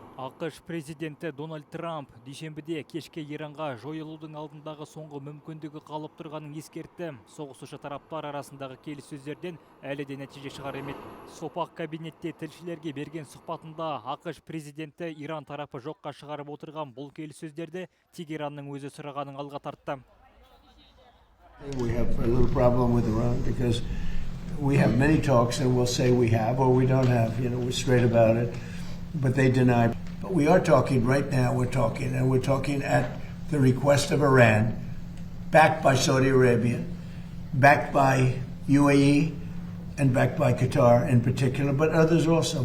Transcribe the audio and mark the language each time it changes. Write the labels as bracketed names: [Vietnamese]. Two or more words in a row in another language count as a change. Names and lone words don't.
[Kazakh] АКШ президенті Дональд Трамп дүйсенбіде кешке Иранға жойылудың алдындағы соңғы мүмкіндігі қалып тұрғанын ескертті. Соғысушы тараптар арасындағы келіссөздерден әлі де нәтиже шығар емес. Сопақ кабинетте тілшілерге берген сұхбатында АКШ президенті Иран тарапы жоққа шығарып отырған бұл келіссөздерді Тегеранның өзі сұрағанын алға тартты. [English] We have a little problem with Iran because we have many talks and we'll say we have or we don't have, we're straight about it, but they deny. But we are talking right now, we're talking at the request of Iran, backed by Saudi Arabia, backed by UAE, and backed by Qatar in particular, but others also.